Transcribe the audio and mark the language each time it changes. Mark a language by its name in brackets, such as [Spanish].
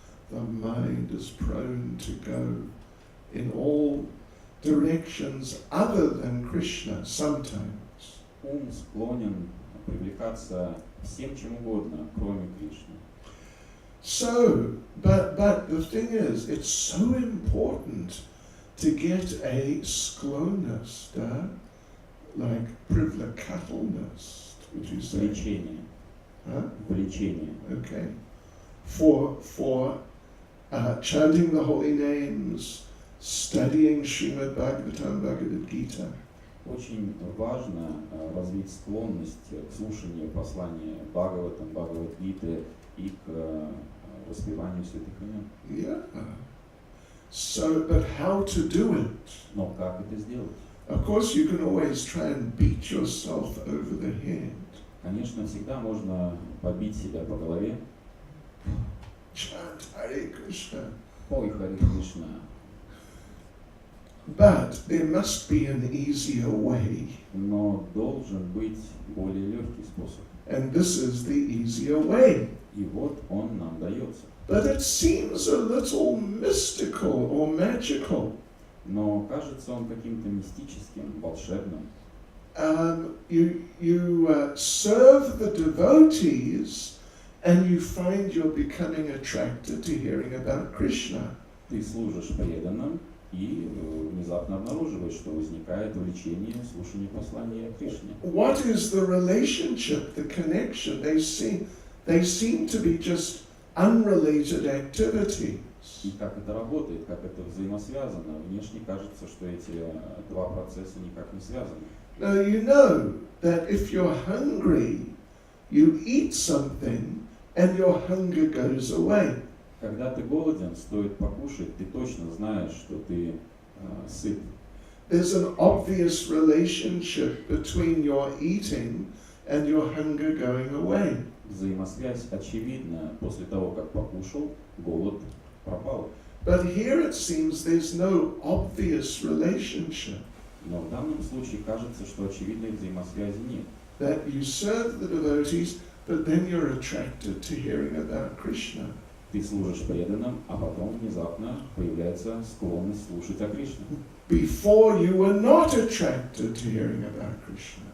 [English] The mind is prone to go in all directions other than Krishna sometimes. [Russian] Ум склонен привлекаться всем чем угодно, кроме Кришны. [English] So, but the thing is, it's so important to get a sklonnost, like privlekatelnost, would you say? [Russian] Влечение. Huh? Влечение. [English] Okay. For chanting the holy names, studying Srimad Bhagavatam, Bhagavad Gita. [Russian] Очень важно развить склонность к слушанию послания Бхагаватам, Бхагавад-гиты и к воспеванию святых имен. [English] Yeah. So, but how to do it? [Russian] Но как это сделать? [English] Of course, you can always try and beat yourself over the head. [Russian] Конечно, всегда можно побить себя по голове. [English] Chant Hare Krishna. [Russian] Ой, Харе Кришна. [English] But there must be an easier way. [Russian] Но должен быть более легкий способ. [English] And this is the easier way. [Russian] И вот он нам дается. [English] But it seems a little mystical or magical. [Russian] Но кажется он каким-то мистическим, волшебным. [English] You serve the devotees and you find you're becoming attracted to hearing about Krishna. [Russian] Ты служишь преданным и внезапно обнаруживаешь, что возникает влечение слушания послания о Кришне. [English] What is the relationship, the connection? They seem to be just unrelated activities. [Russian] И как это работает, как это взаимосвязано. Внешне кажется, что эти два процесса никак не связаны. [English] Now you know that if you're hungry, you eat something and your hunger goes away. [Russian] Когда ты голоден, стоит покушать, ты точно знаешь, что ты сыт. [English] There's an obvious relationship between your eating and your hunger going away. [Russian] Взаимосвязь очевидна. После того, как покушал, голод пропал. [English] But here it seems there's no obvious relationship. [Russian] Но в данном случае кажется, что очевидной взаимосвязи нет. [English] That you serve the devotees, but then you're attracted to hearing about Krishna. [Russian] Ты служишь преданным, а потом внезапно появляется склонность слушать о Кришне. [English] Before you were not attracted to hearing about Krishna.